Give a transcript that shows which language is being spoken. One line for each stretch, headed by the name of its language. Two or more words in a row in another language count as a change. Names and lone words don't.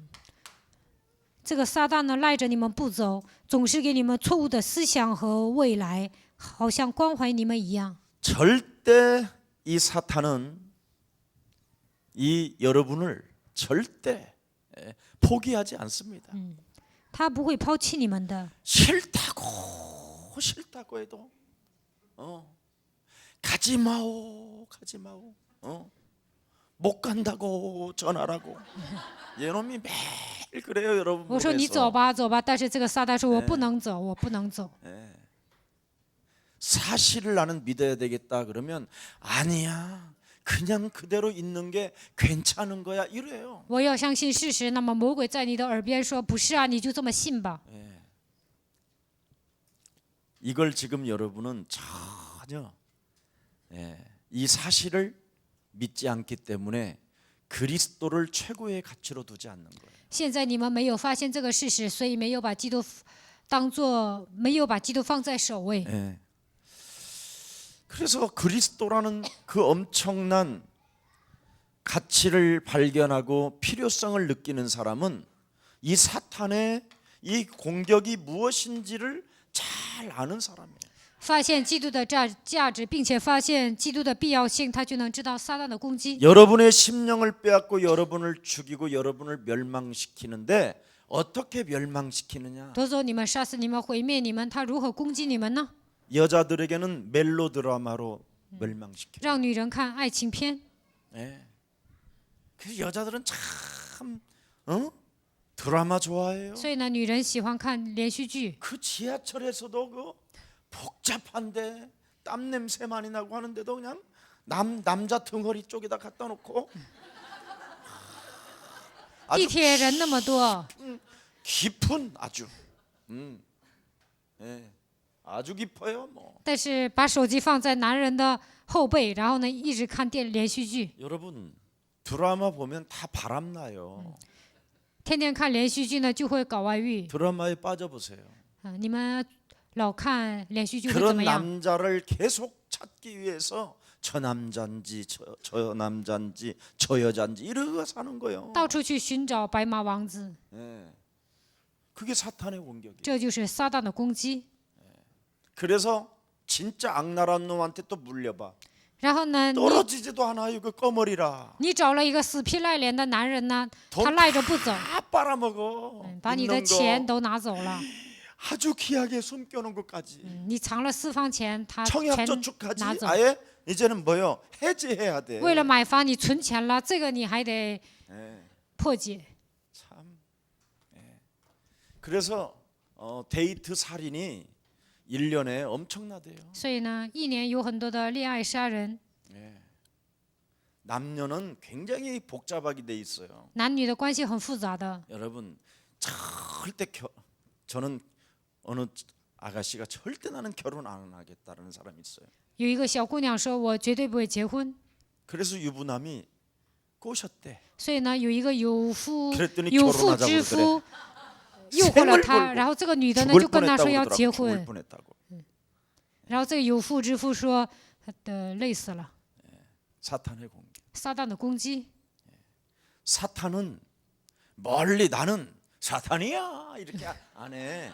Chinese: 这个撒旦呢，赖着你们不走，总是给你们错误的思想和未来，好像关怀你们一样。
Korean: 절대 이 사탄은 이 여러분을 절대 포기하지 않습니다.
Chinese: 他不会抛弃你们的。
Korean: 싫다고 해도 가지 마오 못 간다고 전화라고 얘놈이 매일 그래요 여러분.
Chinese: 我说你走吧，走吧，但是这个撒旦说我不能走，我不能走。
Korean: 사실을 나는 믿어야 되겠다 그러면 아니야 그냥 그대로 있는 게 괜찮은 거야 이래요.
Chinese: 我要相信事实，那么魔鬼在你的耳边说：“不是啊，你就这么信吧。
Korean: 이걸 지금 여러분은 전혀 이 사실을 믿지 않기 때문에 그리스도를 최고의 가치로 두지 않는 거예요. ”
Chinese: 现在你们没有发现这个事实，所以没有把基督没有把基督放在首位。
Korean: 그래서 그리스도라는 그 엄청난 가치를 발견하고 필요성을 느끼는 사람은 이 사탄의 이 공격이 무엇인지를 잘 아는 사람이에요.
Chinese: 发现基督的价值，并且发现基督的必要性，他就能知道撒旦的攻击。
Korean: 여러분의 심령을 빼앗고 여러분을 죽이고 여러분을 멸망시키는데 어떻게 멸망시키느냐?
Chinese: 夺走你们，杀死你们，毁灭你们，他如何攻击你们呢？
Korean: 여자들에게는 멜로드라마로 멸망시켜요.
Chinese: 让女人看爱情片，
Korean: 그래서 여자들은 참 드라마 좋아해요.
Chinese: 所以呢，女人喜欢看连续剧。
Korean: 그 지하철에서도 그 복잡한데 땀 냄새 많이 나고 하는데도 그냥 남자 덩어리 쪽에다 갖다 놓고
Chinese: 地
Korean: 아주
Chinese: 铁人那么多，
Korean: 깊은 아주 예, 아주 깊어요. 뭐
Chinese: 但是把手机放在男人的后背，然后呢一直看连续剧，
Korean: 여러분 드라마 보면 다 바람나요.
Chinese: 天天看连续剧呢就会搞外遇。
Korean: 드라마에 빠져보세요.
Chinese: 你们老看连续剧会怎
Korean: 그런
Chinese: 么样？
Korean: 남자를 계속 찾기 위해서 저 남자인지 저 남자인지 저 여자인지 이러고 사는 거예요.
Chinese: 到处去寻找白马王子，
Korean: 예. 그게 사탄의 공격이에요.
Chinese: 这就是撒旦的攻击。
Korean: 그래서 진짜 악랄한 놈한테 또 물려봐.
Chinese: 然后呢，
Korean: 떨어지지도 않아요. 그 꺼머리라.
Chinese: 你找了一个死皮赖脸的男人呢，
Korean: 돈
Chinese: 他赖着不走，
Korean: 다 빨아먹어.
Chinese: 把你的
Korean: 있는
Chinese: 钱
Korean: 거
Chinese: 都拿走了。
Korean: 아주 귀하게 숨겨놓은 것까지.
Chinese: 你藏了私房钱，他全
Korean: 청약저축까지
Chinese: 拿走。
Korean: 아예 이제는 뭐요? 해지해야 돼.
Chinese: 为了买房，你存钱了，这个你还得
Korean: 예,
Chinese: 破解。
Korean: 참. 예. 그래서 데이트 살인이 1년에 엄청나대요.
Chinese: 所以呢，一年有很多的恋爱杀人，
Korean: 예. 남녀는 굉장히 복잡하게 돼 있어요.
Chinese: 男女的关系很复杂的。
Korean: 여러분 절대 저는 어느 아가씨가 절대 나는 결혼 안 하겠다는 사람이 있어요.
Chinese: 有一个小姑娘说：“我绝对不会结婚。
Korean: 그래서 유부남이 꼬셨대.
Chinese: 所以呢，有一个有妇
Korean: 그랬더니
Chinese: 有妇
Korean: 결혼하자고
Chinese: 之夫诱惑了她，然后这个女的呢
Korean: 죽을
Chinese: 就跟她说
Korean: 뻔했다고
Chinese: 要
Korean: 그러더라고.
Chinese: 结
Korean: 죽을
Chinese: 婚，
Korean: 뻔했다고.
Chinese: 然后这个有妇之夫说：“累死了。
Korean: 사탄의 공격. ”
Chinese: 撒旦的攻击，
Korean: 사탄은 멀리 나는 사탄이야 이렇게 안 해.